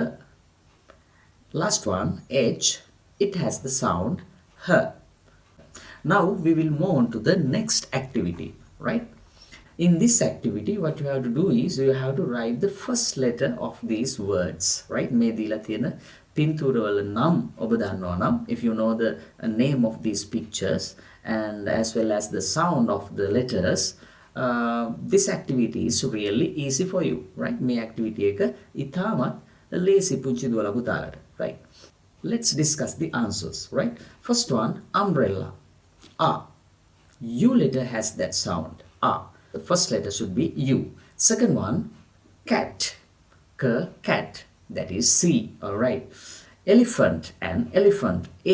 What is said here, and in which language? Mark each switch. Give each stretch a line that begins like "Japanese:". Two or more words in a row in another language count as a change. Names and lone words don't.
English: Last one H, it has the sound H. Now we will move on to the next activity, right? In this activity, what you have to do is you have to write the first letter of these words, right?
Sinhala: මේ දීලා තියෙන පින්තූරවල නම් ඔබ දන්නවා නම්,
English: if you know the name of these pictures and as well as the sound of the letters, this activity is really easy for you, right?
Sinhala: මේ activity එක ඉතාමත් ලේසි පුංචි දුවලා පුතාලට,
English: right? Let's discuss the answers, right? First one, umbrella. A. U letter has that sound. A. The first letter should be U. Second one, cat. K, cat. That is C. Alright. Elephant and elephant. A.